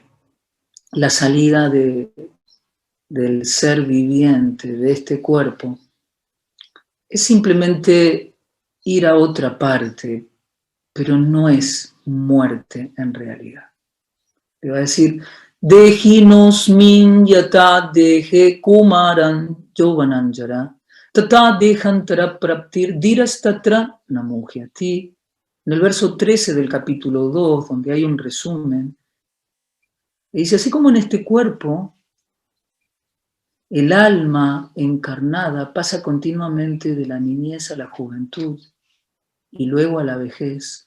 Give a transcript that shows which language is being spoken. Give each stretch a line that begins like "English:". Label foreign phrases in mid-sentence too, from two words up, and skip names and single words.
Spanish: La salida del ser viviente, de este cuerpo, es simplemente ir a otra parte, pero no es muerte en realidad. Le va a decir,
Sanskrit: Dehinos min yata dehe kumaran yovananjara, tata dejantara praptir dirastatra namuhyati.
Spanish: En el verso 13 del capítulo 2, donde hay un resumen, dice, así como en este cuerpo, el alma encarnada pasa continuamente de la niñez a la juventud y luego a la vejez.